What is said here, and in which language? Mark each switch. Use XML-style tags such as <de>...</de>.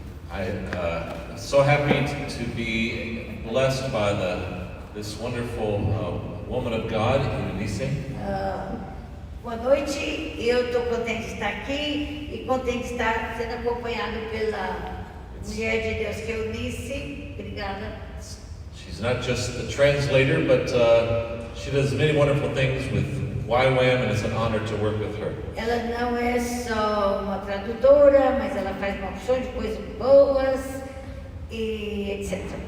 <en>I'm so happy to be blessed by this wonderful woman of God, Eunice.</en> <pt>Boa noite. Eu estou contente de estar aqui e contente de estar sendo acompanhado pela mulher de Deus, que é Eunice. Obrigada.</pt> <en>She's not just the translator, but she does many wonderful things with YWAM, and it's an honor to work with her.</en> <pt>Ela não é só uma tradutora, mas ela faz uma opção de coisas boas e etc.</pt>